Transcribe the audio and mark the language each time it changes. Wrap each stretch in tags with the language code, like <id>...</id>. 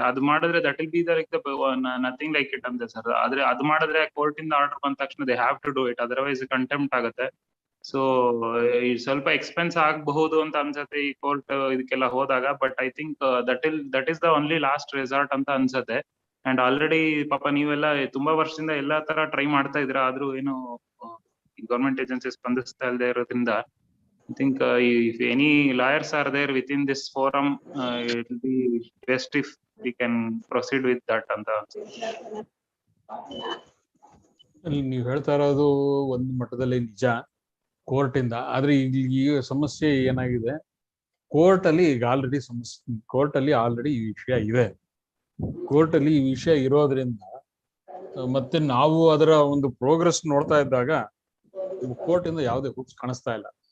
<kn>ಅದು ಮಾಡಿದ್ರೆ</kn> <en>that will be nothing like it</en> <kn>ಅಂತೆ ಸರ್. ಆದ್ರೆ ಅದು ಮಾಡಿದ್ರೆ ಕೋರ್ಟ್ ಇಂದ ಆರ್ಡರ್ ಬಂದ ತಕ್ಷಣ</kn> <en>they have to do it,</en> <kn>otherwise contempt ಆಗುತ್ತೆ. ಸೊ ಸ್ವಲ್ಪ ಎಕ್ಸ್ಪೆನ್ಸ್ ಆಗಬಹುದು ಅಂತ ಅನ್ಸತ್ತೆ ಈ ಕೋರ್ಟ್ ಇದಕ್ಕೆಲ್ಲ ಹೋದಾಗ.</kn> <en>but I think that is the only last resort</en> <kn>ಅಂತ ಅನ್ಸತ್ತೆ. ಅಂಡ್ ಆಲ್ರೆಡಿ ಪಾಪ ನೀವೆಲ್ಲ ತುಂಬಾ ವರ್ಷದಿಂದ ಎಲ್ಲಾ ತರ ಟ್ರೈ ಮಾಡ್ತಾ ಇದ್ರ, ಆದ್ರೂ ಏನು ಗವರ್ಮೆಂಟ್ ಏಜೆನ್ಸಿ ಸ್ಪಂದಿಸ್ತಾ ಇಲ್ಲದೆ ಇರೋದ್ರಿಂದ,</kn> <en>I think if any lawyers are there within this forum, it will be best if we can proceed with that</en> <kn>ಅಂತ. ನೀವು ಹೇಳ್ತಾ ಇರೋದು ಒಂದು ಮಟ್ಟದಲ್ಲಿ ನಿಜ ಕೋರ್ಟ್ ಇಂದ. ಆದ್ರೆ ಈ ಸಮಸ್ಯೆ ಏನಾಗಿದೆ, ಕೋರ್ಟ್ ಅಲ್ಲಿ ಈಗ ಆಲ್ರೆಡಿ ಕೋರ್ಟ್ ಅಲ್ಲಿ ಆಲ್ರೆಡಿ ಈ ವಿಷಯ ಇದೆ. ಕೋರ್ಟ್ ಅಲ್ಲಿ ಈ ವಿಷಯ ಇರೋದ್ರಿಂದ ಮತ್ತೆ ನಾವು ಅದರ ಒಂದು ಪ್ರೋಗ್ರೆಸ್ ನೋಡ್ತಾ ಇದ್ದಾಗ ಕೋರ್ಟ್ ಇಂದ ಯಾವುದೇ ಹುಚ್ಚು ಕಾಣಿಸ್ತಾ ಇಲ್ಲ.</kn>